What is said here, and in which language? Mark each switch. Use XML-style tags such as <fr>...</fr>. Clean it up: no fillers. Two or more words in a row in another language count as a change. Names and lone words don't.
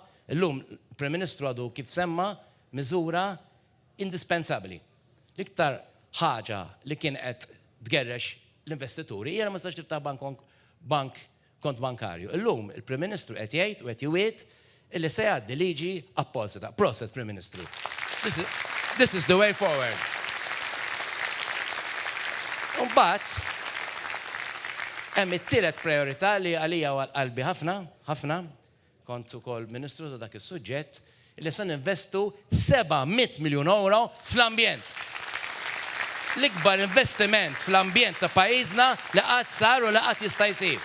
<mt>Illum il-Prim Ministru għadu kif semma miżura indispensabbli. L-iktar ħaġa li kien qed tgerrex l-investituri hija ma sax tiftaħ kont bankarju. Illum il-Prim Ministru qed jgħid u qed jwiet illi se jgħaddi liġi apposita. Proset, Prim Ministru.</mt> <en>This is the way forward.</en> <mt>Mbagħad hemm it-tielet priorità li għalija qalbi ħafna, kont ukoll Ministru ta' dak is-suġġett, illi se ninvestu 700 miljun euro fl-ambjent. L-ikbar investiment fl-ambjent ta' pajjiżna li qatt sar u li qatt jista' jsir.</mt>